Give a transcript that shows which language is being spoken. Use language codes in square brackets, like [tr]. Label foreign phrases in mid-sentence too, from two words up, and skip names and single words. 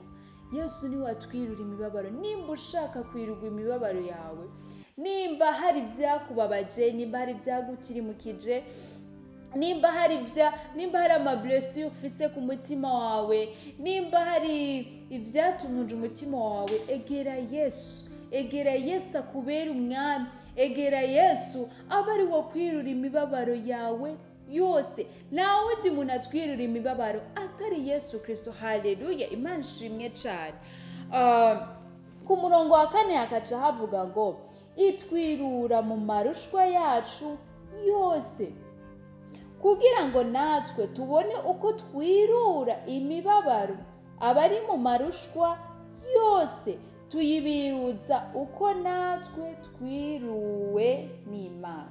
[rn] Yesu ni watwirura imibabaro. Nimba ushaka kwirugwa imibabaro yawe, nimba hari vyakubabaje, nimba hari vyagutirimukije, nimba hari amablessure ufise ku mutima wawe, nimba hari ivyatunuje umutima wawe, egera Yesu. Egera Yesu akubera umwami. Egera Yesu aba ari wo kwirura imibabaro yawe yose. Nta wundi muntu atwirura imibabaro atari Yesu Kristo. Haleluya, Imana ishimwe cyane. Ku murongo wa 4 hakaca havuga ngo itwirura mu marushwa yacu yose, kugira ngo natwe tubone uko twirura imibabaro abari mu marushwa yose, tuyibiruza uko natwe twiruwe n'Imana.